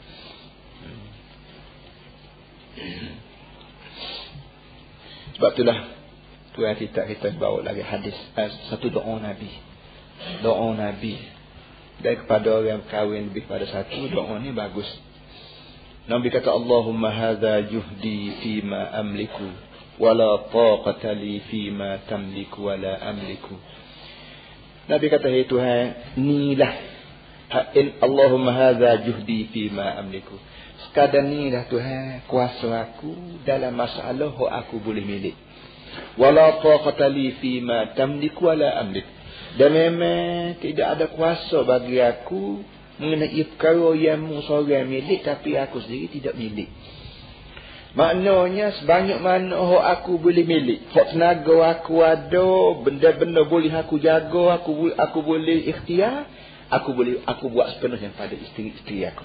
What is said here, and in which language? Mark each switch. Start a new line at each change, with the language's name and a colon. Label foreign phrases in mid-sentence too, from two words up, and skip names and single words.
Malay: Sebab itulah Tuhan kita bawa lagi hadis. Satu doa Nabi. Doa Nabi. Dan kepada orang kahwin lebih pada satu, doa ni bagus. Nabi kata
Arabic: اللهم هذا جهدي فيما أملك ولا طاقة لي فيما تملك ولا أملك.
Malay: Nabi kata hai Tuhan, inilah
Arabic: اللهم هذا جهدي فيما أملك.
Malay: Sekadar inilah Tuhan kuasa aku dalam masalah yang aku boleh milik.
Arabic: ولا طاقة لي فيما تملك ولا أملك.
Malay: Dan memang tidak ada kuasa bagi aku mengenai perkara yang seorang milik tapi aku sendiri tidak milik. Maknanya sebanyak mana aku boleh milik, hak tenaga aku ada, benda-benda boleh aku jaga, aku boleh ikhtiar, aku buat sepenuhnya pada isteri-isteri aku.